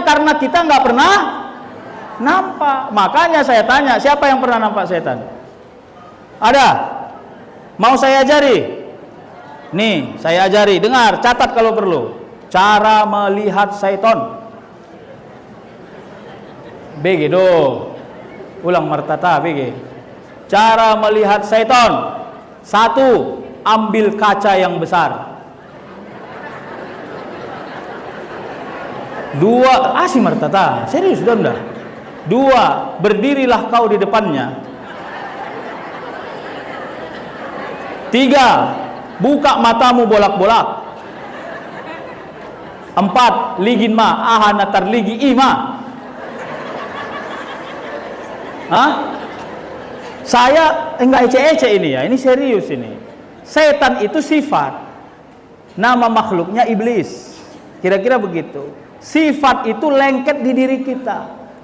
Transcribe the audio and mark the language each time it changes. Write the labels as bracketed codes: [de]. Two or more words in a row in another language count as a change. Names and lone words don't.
[id] Karena kita nggak pernah nampak. Makanya saya tanya, siapa yang pernah nampak setan? Ada? Mau saya ajari? Nih, saya ajari, dengar, catat kalau perlu. Cara melihat setan. BG do. [bbc] Ulang martata BG. [id] Cara melihat setan. 1. Ambil kaca yang besar. 2. Si martata, serius dah. 2. Berdirilah kau di depannya. 3. Buka matamu bolak-bolak. 4. [bbc] Ligin ma ahana tarligi ima. [id] Hah? Saya enggak ece-ece ini ya, ini serius ini. Setan itu sifat. Nama makhluknya iblis. Kira-kira begitu. Sifat itu lengket di diri kita.